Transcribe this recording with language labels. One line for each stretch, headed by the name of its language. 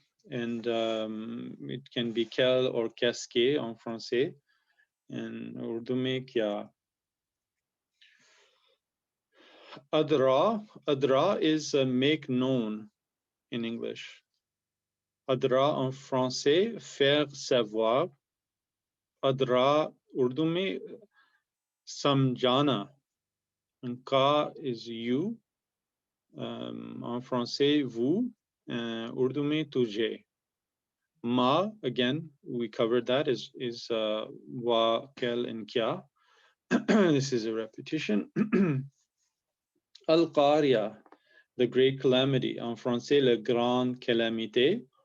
English: And it can be quel or
French: qu'est-ce que en français,
English: and
Urdu: Urdu mein kya.
English: Adra is make known in English.
French: Adra en français, faire savoir.
Urdu: Adra Urdu mein samjhana.
English: And ka is you.
French: En français, vous.
Urdu: Urdu mein tujhe.
English: Ma, again, we covered that, is wa, quel, and kya. This is a repetition. Al-Qariya, the great calamity.
French: En français, le grand calamité.